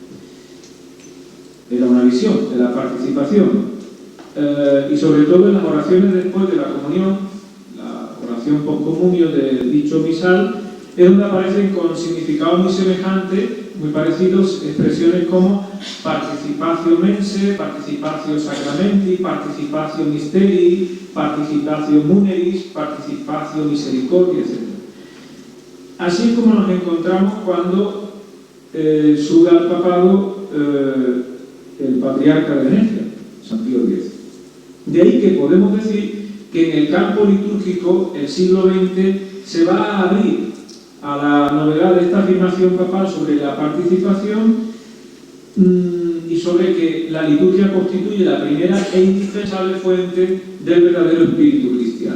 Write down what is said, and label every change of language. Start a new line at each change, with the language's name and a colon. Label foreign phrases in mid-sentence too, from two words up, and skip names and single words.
Spanish: Era una visión de la participación. Y sobre todo en las oraciones después de la comunión, la oración postcomunio de dicho misal, es donde aparecen con significados muy semejantes, muy parecidos, expresiones como
Latin: participatio mense, participatio sacramenti, participatio mysterii, participatio muneris, participatio misericordia,
Spanish: etc. Así es como nos encontramos cuando sube al papado el patriarca de Venecia, San Pío X. De ahí que podemos decir que en el campo litúrgico el siglo XX se va a abrir a la novedad de esta afirmación papal sobre la participación y sobre que la liturgia constituye la primera e indispensable fuente del verdadero espíritu cristiano.